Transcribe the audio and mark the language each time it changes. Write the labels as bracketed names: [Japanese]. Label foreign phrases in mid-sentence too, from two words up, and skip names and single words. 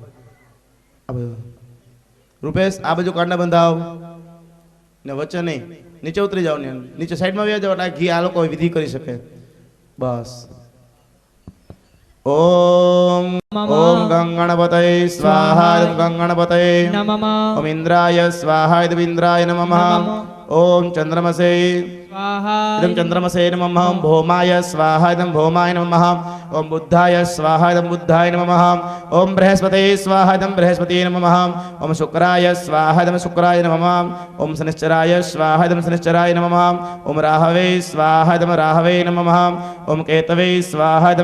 [Gujarati] રૂપેશ આ બાજુ કાંડા બંધાવ ને વચ્ચે નહીં નીચે ઉતરી જાવ ને નીચે સાઈડમાં વ્યા જાવ ઘી આ લોકો વિધિ કરી શકે બસ [Sanskrit] ઓમ ઓમ ગંગણપતય સ્વાહા ગંગણપતય નમઃ ઓમ ઇન્દ્રાય સ્વાહા ઇન્દ્રાય નમઃ ઓમ ચંદ્રમસે स्वाहा इदं चंद्रमसे नमः ओम भौमाय स्वाहा इदं भौमाय नमः ओम बुद्धाय स्वाहा इदं बुद्धाय नमः ओम बृहस्पतये स्वाहा इदं बृहस्पतये नमः ओम शुक्राय स्वाहा इदं शुक्राय नमः ओम शनिश्चराय स्वाहा इदं शनिश्चराय नमः ओम राहवे स्वाहा इदं राहवे नमः ओम केतवे स्वाहा इदं